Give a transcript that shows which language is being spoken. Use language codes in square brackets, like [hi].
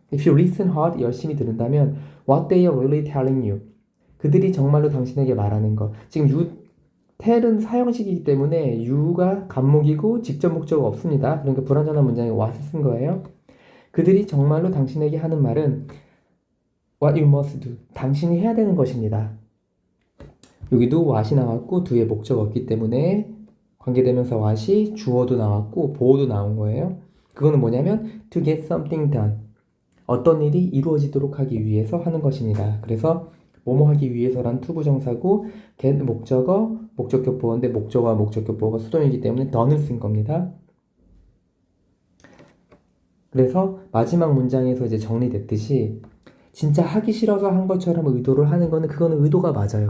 [en] If you listen hard [ko] 열심히 들은다면 [en] what they are really telling you [ko] 그들이 정말로 당신에게 말하는 것 지금 tell은 사형식이기 때문에 you가 간목이고 직접 목적어가 없습니다. 그러니까 불완전한 문장에 what을 쓴 거예요. 그들이 정말로 당신에게 하는 말은 [en] what you must do. [ko] 당신이 해야 되는 것입니다. 여기도 what이 나왔고 do의 목적 없기 때문에 관계대명사 what이 주어도 나왔고 보어도 나온 거예요. 그거는 뭐냐면 [en] to get something done. [ko] 어떤 일이 이루어지도록 하기 위해서 하는 것입니다. 그래서 뭐뭐 하기 위해서란 투부정사고 get 목적어, 목적격 보어인데 목적어와 목적격 보어가 수동이기 때문에 done을 쓴 겁니다. 그래서 마지막 문장에서 이제 정리됐듯이 진짜 하기 싫어서 한 것처럼 의도를 하는 거는 그거는 의도가 맞아요.